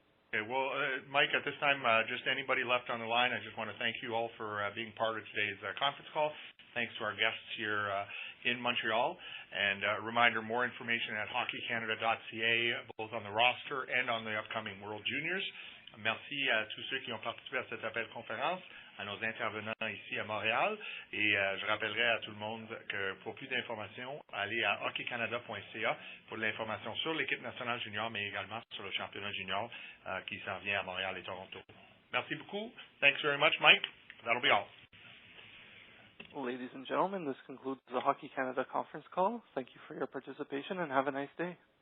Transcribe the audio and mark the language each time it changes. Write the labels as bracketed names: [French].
[English] Okay, well, Mike, at this time, just anybody left on the line, I just want to thank you all for being part of today's conference call. Thanks to our guests here in Montreal. And a reminder, more information at hockeycanada.ca, both on the roster and on the upcoming World Juniors. [French] Merci à tous ceux qui ont participé à cette appel conférence, à nos intervenants ici à Montréal. Et je rappellerai à tout le monde que pour plus d'informations, allez à hockeycanada.ca pour de l'information sur l'équipe nationale junior, mais également sur le championnat junior qui s'en vient à Montréal et Toronto. Merci beaucoup. [English] Thanks very much, Mike. That'll be all. Ladies and gentlemen, this concludes the Hockey Canada conference call. Thank you for your participation and have a nice day.